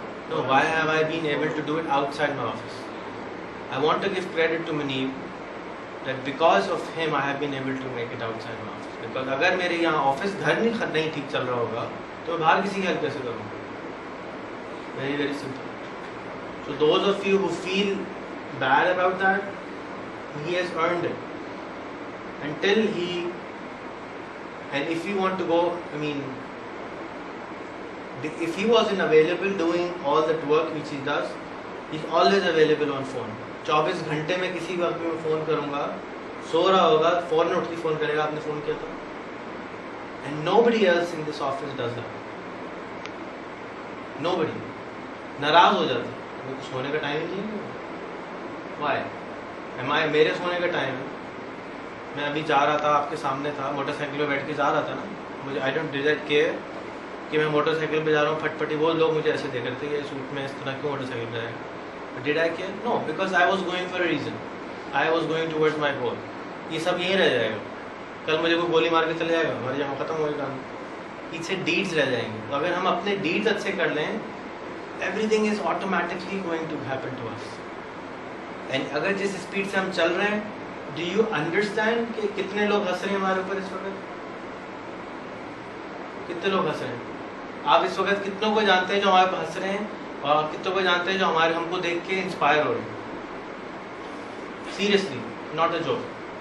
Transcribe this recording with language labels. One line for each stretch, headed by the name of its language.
English: No, why have I been able to do it outside my office? I want to give credit to Muneeb that because of him I have been able to make it outside my office. Because
Urdu: اگر میرے یہاں office گھر نہیں ٹھیک چل رہا ہوگا تو میں باہر کسی کی ہیلپ کیسے کروں؟
English: Very very simple. So those of you who feel bad about that, he has earned it. Until he, and if you want to go, I mean, if he wasn't available doing all that work which he does, he's always available on phone.
Urdu: 24 گھنٹے میں کسی وقت بھی میں phone کروں گا, سو رہا ہوگا فوراً اٹھ کے فون کرے گا آپ نے فون کیا تھا.
English: And nobody else in this office does that. Nobody.
Urdu: ناراض ہو جاتا ہے, مجھے سونے کا ٹائم ہی نہیں ہے.
English: Why?
Urdu: میرے سونے کا ٹائم ہے. میں ابھی جا رہا تھا, آپ کے سامنے تھا, موٹر سائیکل پہ بیٹھ کے جا رہا تھا نا, مجھے
English: I don't did care
Urdu: کہ میں موٹر سائیکل پہ جا رہا ہوں پھٹ پٹی. وہ لوگ مجھے ایسے دیکھ رہے تھے کہ سوٹ میں اس طرح کیوں موٹر سائیکل پہ جائے گا.
English: Did I care? No, because I was going for a reason. I was going towards my goal.
Urdu: یہ سب یہیں رہ جائے گا. کل مجھے کوئی گولی مار کے چلے جائے گا, ہمارے یہاں ختم ہو گیا. پیچھے ڈیڈز رہ جائیں گے. تو اگر ہم اپنے ڈیڈز اچھے کر لیں,
English: everything is automatically going to happen to us. And
Urdu: اگر جس اسپیڈ سے ہم چل رہے ہیں,
English: do you understand
Urdu: کہ کتنے لوگ ہنس رہے ہیں ہمارے اوپر اس وقت؟ کتنے لوگ ہنس رہے ہیں؟ آپ اس وقت کتنوں کو جانتے ہیں جو ہمارے پاس ہنس رہے ہیں, اور کتنوں کو جانتے ہیں جو ہم کو دیکھ کے انسپائر ہو رہے ہیں؟
English: Seriously, not a joke.